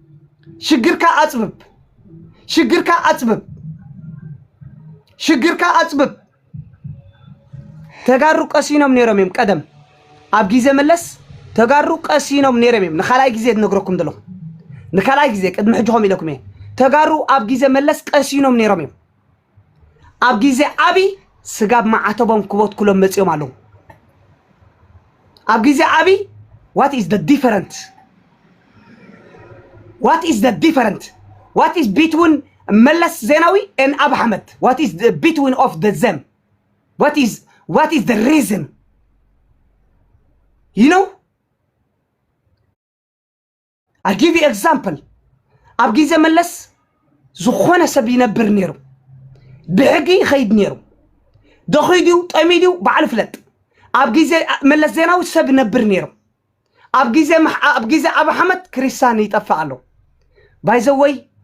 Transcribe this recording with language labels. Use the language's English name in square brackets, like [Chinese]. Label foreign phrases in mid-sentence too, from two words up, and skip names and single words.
[Tigrinya] ሽግርካ ኣፅብብ ተጋሩ ቀሲኖም ነይሮም እዮም ቀደም ኣብ ግዜ መለስ ተጋሩ ቀሲኖም ነይሮም እዮም ንኻልኣይ ግዜ ትነግረኩም ዘለኹ ንኻልኣይ ግዜ ቅድሚ ሕጂኹም ኢለኩም እየ ተጋሩ ኣብ ግዜ መለስ ቀሲኖም ነይሮም እዮም ኣብ ግዜ ዓብይ ስጋብ ማዓተቦም ክቦት ኩሎም መፅኦም ኣለዉ ኣብ ግዜ ዓብይ [English] what is the different what is between መለስ ዜናዊ and Abiy Ahmed what is the between of them what is the reason you know I give you example [Tigrinya] ኣብ ግዜ መለስ ዝኾነ ሰብ ይነብር ነይሩ ብሕጊ ይኸይድ ነይሩ ደኺድዩ ጠሚድዩ በዓል ፍለጥ ኣብ ግዜ መለስ ዜናዊ ሰብ ይነብር ነይሩ ኣብ ግዜ Abiy Ahmed ክርስቲያን ይጠፋ ኣሎ ባይዘወይ